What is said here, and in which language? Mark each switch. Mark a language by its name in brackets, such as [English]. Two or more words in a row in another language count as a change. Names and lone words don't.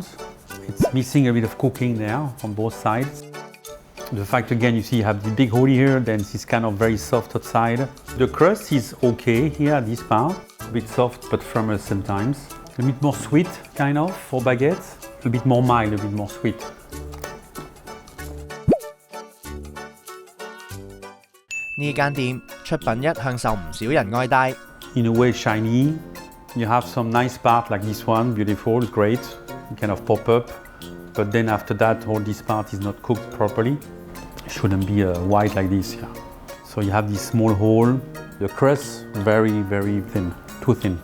[English] It's missing a bit of cooking there on both sides. The fact, again, you see you have the big hole here, then it's kind of very soft outside. The crust is okay here, this part. A bit soft but firm at the same time. A bit more sweet, kind of, for baguettes. A bit more mild, a bit more sweet. [Cantonese] 呢間店出品一向受唔少人愛戴。 [English] In a way, shiny. You have some nice part like this one, beautiful, great. You kind of pop up. But then after that, all this part is not cooked properly. It shouldn't be white like this, yeah. So you have this small hole. The crust, very, very thin, too thin.